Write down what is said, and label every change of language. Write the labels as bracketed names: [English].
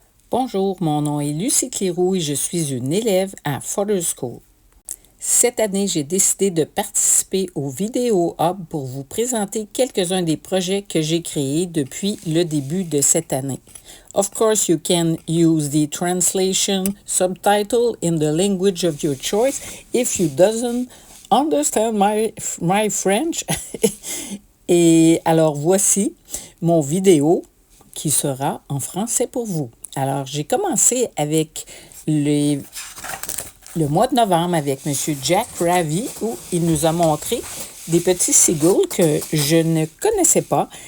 [French] Bonjour, mon nom est Lucie Cléroux et je suis une élève à Fodder School. Cette année, j'ai décidé de participer au Vidéo Hub pour vous présenter quelques-uns des projets que j'ai créés depuis le début de cette année. [English] Of course, you can use the translation subtitle in the language of your choice if you doesn't understand my French. [French] Et alors, voici mon vidéo qui sera en français pour vous. Alors, j'ai commencé avec le mois de novembre avec M. Jack Ravi, où il nous a montré des petits seagulls que je ne connaissais pas.